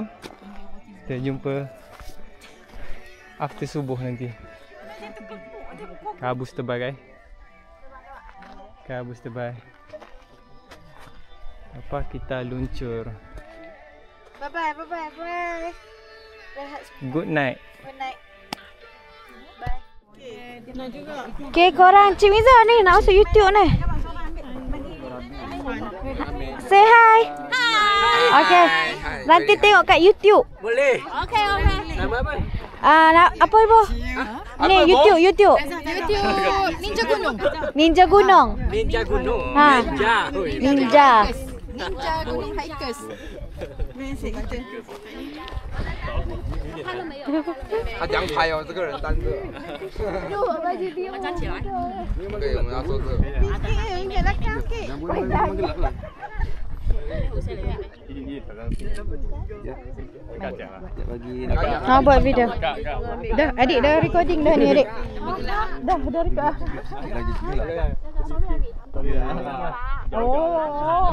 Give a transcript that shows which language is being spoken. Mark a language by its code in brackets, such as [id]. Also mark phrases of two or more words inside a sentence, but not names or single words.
[ms] Kita jumpa after subuh nanti. Kabus tebal guys. Kabus tebal. Apa kita luncur. Bye-bye. Rehat [en] Good night. good night. Bye. [ms] Okay, korang Cik Miza ni nak masuk YouTube ni. Say hi. Okay. Nanti tengok kat YouTube. Boleh. Okay. Nama apa? Apa ibu? Ni YouTube. YouTube Ninja Gunung. Ninja Gunung. Ninja Gunung. Ha. Ninja. Ninja Gunung Hikers. Mesej kita. [zh] 他讲拍哦，这个人单个。我站起来。对，我们要做这个。 [ms] Ingat belakang sikit. Buat video. Dah, adik dah recording dah ni adik. Dah record. Oh.